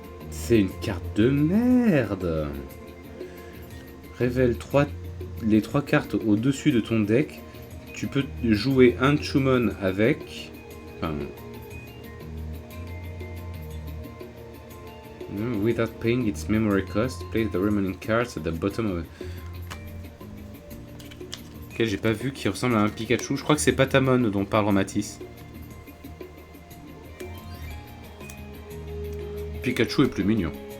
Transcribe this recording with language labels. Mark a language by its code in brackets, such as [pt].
[fr] C'est une carte de merde. Révèle les 3 cartes au-dessus de ton deck. Tu peux jouer un Chumon avec... Enfin... [en] Without paying its memory cost, place the remaining cards at the bottom of it. [fr] Ok, j'ai pas vu qui ressemble à un Pikachu. Je crois que c'est Patamon dont parle Matisse. Pikachu est plus mignon.